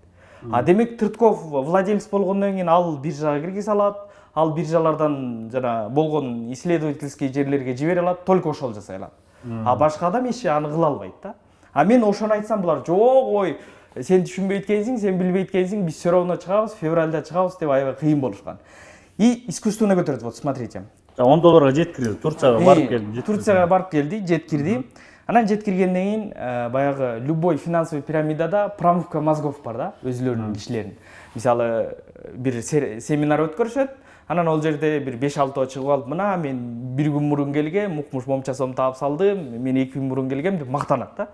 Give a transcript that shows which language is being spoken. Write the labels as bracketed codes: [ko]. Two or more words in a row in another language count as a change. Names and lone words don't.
[ky] А демек Тыртков владелец болгондон кийин ал биржага киргизе алат, ал биржалардан жана болгон исследовательский жерлерге жибере алат, только ошол жасай алат. А башка адам эч аны кыла албайт да. А мен ошону айтсам булар жок, ой, сен түшүнбөй эткенсиң, сен билбей эткенсиң, биз [ru] все равно [ky] чыгабыз, февралда чыгабыз деп аябай кыйын болушкан. [ru] И искусственно көтөрдү, вот смотрите. [ky] $10 жеткирди, Турцияга барып келди. Турцияга барып келди, жеткирди. Анан жеткиргенден кийин баягы [ru] любой финансовый [ky] пирамидада [ru] промывка мозгов [ky] бар да, өзүлөрүнүн кишилеринин. Мисалы бир семинар өткөрүшөт, анан ал жерде бир 5-6 чыгып алып, мына мен бир күн мурун келгем, укмуш момча сом таап салдым, мен 2 күн мурун келгем деп мактанат да.